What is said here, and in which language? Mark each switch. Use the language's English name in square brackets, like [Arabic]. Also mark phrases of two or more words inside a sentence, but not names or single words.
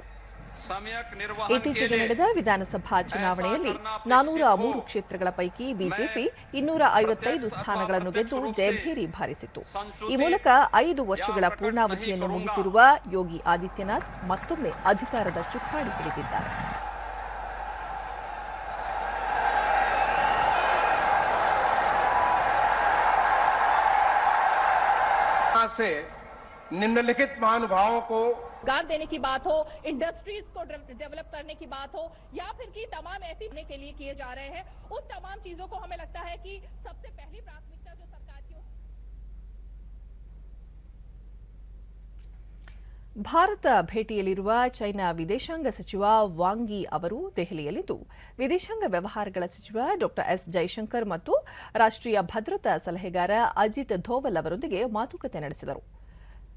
[Kannada] ಇತ್ತೀಚೆಗೆ ನಡೆದ ವಿಧಾನಸಭಾ ಚುನಾವಣೆಯಲ್ಲಿ 403 ಕ್ಷೇತ್ರಗಳ ಪೈಕಿ ಬಿಜೆಪಿ 255 ಸ್ಥಾನಗಳನ್ನು ಗೆದ್ದು ಜಯಭೇರಿ ಬಾರಿಸಿತು. ಈ ಮೂಲಕ 5 ವರ್ಷಗಳ ಪೂರ್ಣಾವಧಿಯನ್ನು ಮುಗಿಸಿರುವ ಯೋಗಿ ಆದಿತ್ಯನಾಥ್ ಮತ್ತೊಮ್ಮೆ ಅಧಿಕಾರದ ಚುಕ್ಕಾಣಿ ಹಿಡಿದಿದ್ದಾರೆ. [Hindi] से निम्नलिखित महानुभावों को रोजगार देने की बात हो, इंडस्ट्रीज को डेवलप करने की बात हो, या फिर कि तमाम ऐसी के लिए किए जा रहे हैं, उन तमाम चीजों को हमें लगता है कि सबसे पहली प्राथमिकता जो सरकार की [Kannada] ಭಾರತ ಭೇಟಿಯಲ್ಲಿರುವ ಚೈನಾ ವಿದೇಶಾಂಗ ಸಚಿವ ವಾಂಗ್ ಯಿ ಅವರು ದೆಹಲಿಯಲ್ಲಿಂದು ವಿದೇಶಾಂಗ ವ್ಯವಹಾರಗಳ ಸಚಿವ ಡಾ ಎಸ್ ಜೈಶಂಕರ್ ಮತ್ತು ರಾಷ್ಟ್ರೀಯ ಭದ್ರತಾ ಸಲಹೆಗಾರ ಅಜಿತ್ ಧೋವಲ್ ಅವರೊಂದಿಗೆ ಮಾತುಕತೆ ನಡೆಸಿದರು.